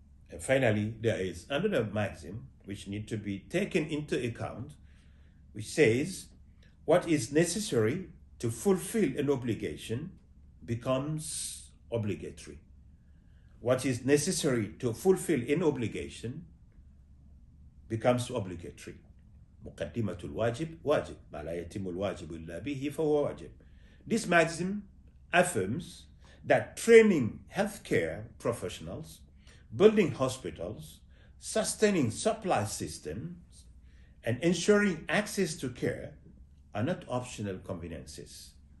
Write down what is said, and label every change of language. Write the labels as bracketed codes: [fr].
[en] And finally, there is another maxim which needs to be taken into account, which says what is necessary to fulfill an obligation becomes obligatory. What is necessary to fulfill an obligation becomes obligatory. [ar] مقدمة الواجب واجب ما لا يتم الواجب إلا به فهو واجب. [en] This maxim affirms that training healthcare professionals, building hospitals, sustaining supply systems, and ensuring access to care are not optional conveniences.